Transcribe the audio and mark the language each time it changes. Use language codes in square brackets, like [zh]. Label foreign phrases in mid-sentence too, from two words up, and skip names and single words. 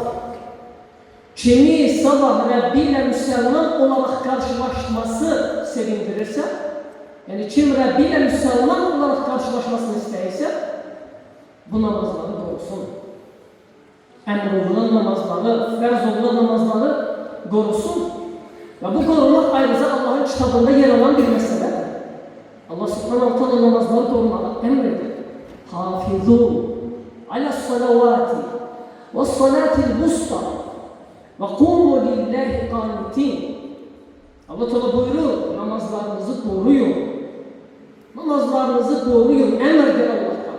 [tr] Kimi sabah Rabbi ile Müslüman olarak karşılaşması sevindirirse, yani kim Rabbi ile Müslüman olarak karşılaşmasını isteyirse, bu namazları korusun. Emrolunan namazları, ferz olunan namazları korusun. Ve bu korumak ayrıca Allah'ın kitabında yer alan bir meseledir. Allah [ar] سبحانه وتعالى [tr] namazları korumalı emreder. [ar] حافظوا على الصلوات والصلاة الوسطى وقوموا لله قانتين. [tr] Allah Teala buyurur, namazlarınızı koruyun. Namazlarınızı koruyun, emrdir Allah'tan.